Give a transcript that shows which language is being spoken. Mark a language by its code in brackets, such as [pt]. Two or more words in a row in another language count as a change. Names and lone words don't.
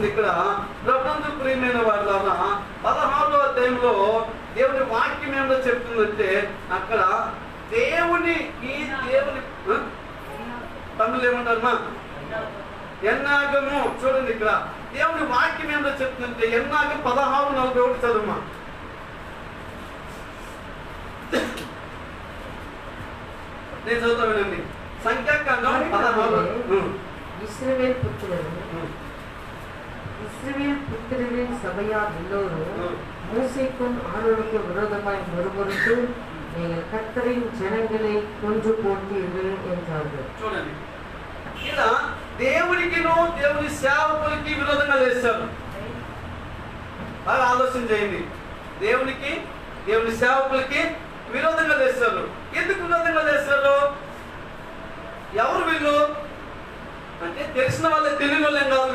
[te] ఇక్కడ ప్రభునందు ప్రియమైన వాళ్ళ 16వ అధ్యాయంలో దేవుని వాక్యం ఏమో చెప్తుందంటే అక్కడ దేవుని తమిళ ఏమంటారమ్మా? ఎన్నాగము. చూడండి ఇక్కడ దేవుని వాక్యం ఏమో చెప్తుందంటే ఎన్నాగం 16:41 చదువుమా. నేను చదువుతా వినండి. సంఖ్యాకాండం 16. [ta] இஸ்ரவேல் புத்திரரின் சபையார் எல்லோரும் மோசேக்கும் ஆரோனுக்கும் விரோதமாய் முறுமுறுத்து நீங்கள் கர்த்தரின் ஜனங்களை கொன்று போட்டீர்கள் என்றார்கள். [te] చూడండి ఇలా దేవునికిను దేవుని సేవకులకి విరోధంగా లేస్తారు. బాగా ఆలోచన చేయండి. దేవునికి దేవుని సేవకులకి విరోధంగా లేస్తారు. ఎందుకు విరోధంగా లేస్తారు? ఎవరు వీళ్ళు అంటే తెలిసిన వాళ్ళే, తెలియని వాళ్ళేం కాదు.